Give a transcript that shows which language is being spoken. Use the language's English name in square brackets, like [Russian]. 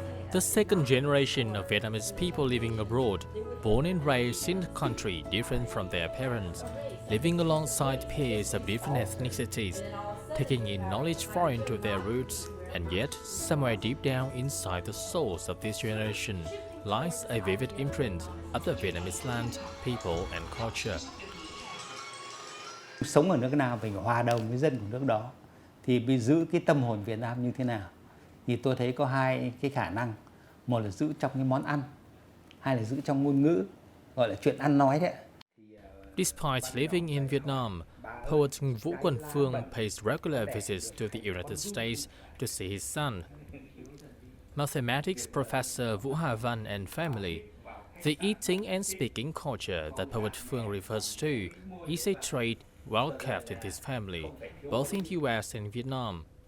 [English] The second generation of Vietnamese people living abroad, born and raised in a country different from their parents, living alongside peers of different ethnicities, taking in knowledge foreign to their roots, and yet, somewhere deep down inside the souls of this generation lies a vivid imprint of the Vietnamese land, people and culture. [Vietnamese] Sống ở nước nào mình hòa đồng với dân của nước đó, thì bị giữ cái tâm hồn Việt Nam như thế nào? Thì tôi thấy có hai cái khả năng. Một là giữ trong cái món ăn, hai là giữ trong ngôn ngữ, gọi là chuyện ăn nói đấy. [English] Despite living in Vietnam, poet Vũ Quần Phương pays regular visits to the United States to see his son. Mathematics professor Vũ Hà Văn and family. The eating and speaking culture that poet Phương refers to is a trait well kept in his family, both in the US and Vietnam.